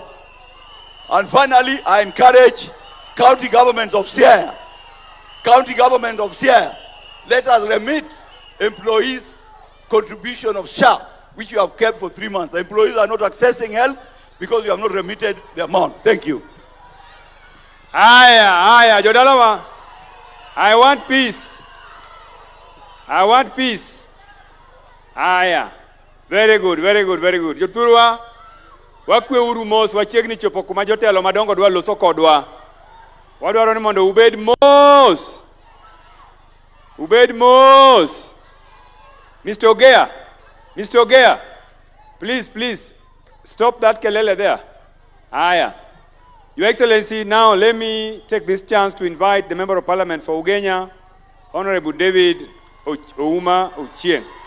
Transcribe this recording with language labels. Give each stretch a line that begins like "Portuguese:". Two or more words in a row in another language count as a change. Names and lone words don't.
English: And finally, I encourage county governments of Siaya, let us remit employees' contribution of SHA, which you have kept for 3 months. Employees are not accessing help because you have not remitted the amount. Thank you.
Luo (Kenya and Tanzania): Aya, Jodalawa.
English: I want peace.
Luo (Kenya and Tanzania): Aya.
English: Very good.
Luo (Kenya and Tanzania): Jothurwa, wakwe uru mos, wachiegni chopo kuma jotelo madongo dwa loso kodwa. Wadwaro ni mondo ubed mos. Ubed Mos.
English: Mr. Ogea, please, stop that kelele there. Aya. Your Excellency, now let me take this chance to invite the Member of Parliament for Ugenya, Honorable David Ouma Ochieng.